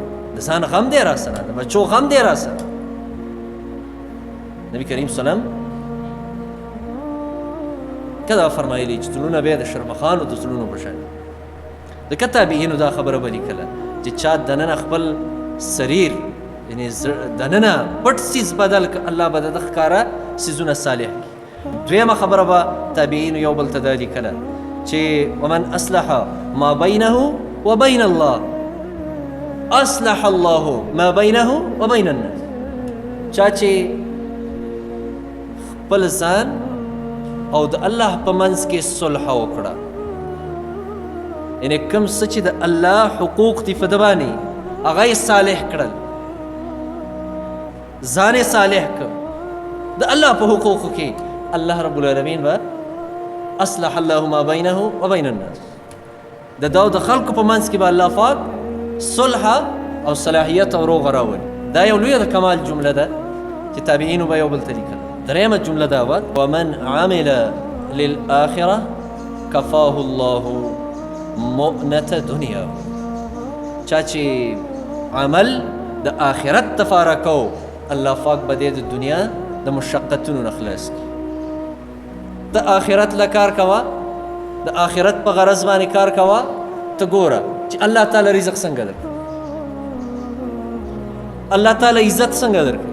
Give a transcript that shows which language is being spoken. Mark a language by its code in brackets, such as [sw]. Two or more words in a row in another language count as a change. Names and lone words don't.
[ps] د ځان غم دی را سره، د بچو غم دی را سره. نبی کریم سلام کدا فرمایلی چې زړونه به د شرمخانو د زړونو په شان. د تابعینو دا خبره به لیکله چې چا دننه خپل سریر یعنی دننه پټ سیز بدل که الله به د ښکاره سیزونه صالح کړي. دویمه خبره به تابعینو یو بل ته دا لیکله چې [ar] ومن اصلح ما بینه وبین الله اصلح الله ما بینه وبین الناس. [ps] چا چې خپل ځان او د الله په منځ کې صلح وکړه، یعنی کوم څه چې د الله حقوق دي په ده باندې هغه یې صالح کړل، ځان یې صالح کړ د الله په حقوقو کې، [ar] الله رب العالمین [ps] به [ar] اصلح الله ما بینه وبین الناس. [ps] د دا او د خلقو په منځ کې به الله پاک صلح او صلاحیت او روغه راولي. دا یو لویه د کمال جمله ده چې تابعینو به یو بل ته لیکله. درېیمه جمله دا وه [ar] ومن عمل للآخرة کفاه الله مؤنة دنیا. [ps] چا چې عمل د آخرت دپاره کو، الله پاک به دې د دنیا د مشقتونو نه خلاص کړي. د آخرت له کار کوه، د آخرت په غرض باندې کار کوه، ته ګوره چې الله تعالی رزق څنګه درکړي، الله تعالی عزت څنګه درکړي.